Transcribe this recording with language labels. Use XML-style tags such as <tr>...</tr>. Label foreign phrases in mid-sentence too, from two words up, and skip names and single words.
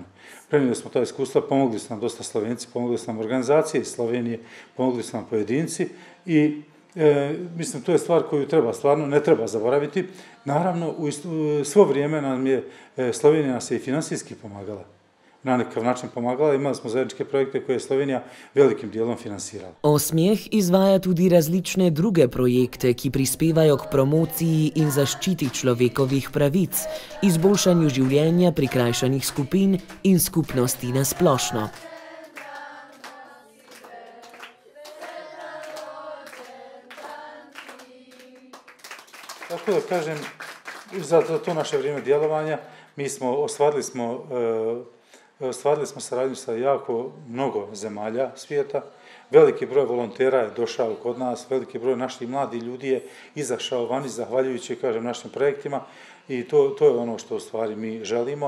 <bs>Prenijeli smo ta iskustva, pomogli su nam dosta Slovenci, pomogli su nam organizacije iz Slovenije, pomogli su nam pojedinci i mislim, to je stvar koju treba stvarno, ne treba zaboraviti. Naravno, u svo vrijeme nam je Slovenija nas je i finansijski pomagala. Na nekakav način pomagala, imali smo zajedničke projekte koje je Slovenija velikim dijelom finansirala.</bs> <sl>Osmijeh izvaja tudi različne druge projekte, ki prispevajo k promociji in zaščiti človekovih pravic, izboljšanju življenja prikrajšanih skupin in skupnosti na splošno.</sl> <bs>Tako da kažem, za to naše vrijeme djelovanja mi smo ostvarili smo saradnju sa jako mnogo zemalja svijeta. Veliki broj volontera je došao kod nas, veliki broj naših mladih ljudi je izašao vani zahvaljujući, kažem, našim projektima i to je ono što u stvari mi želimo.</bs>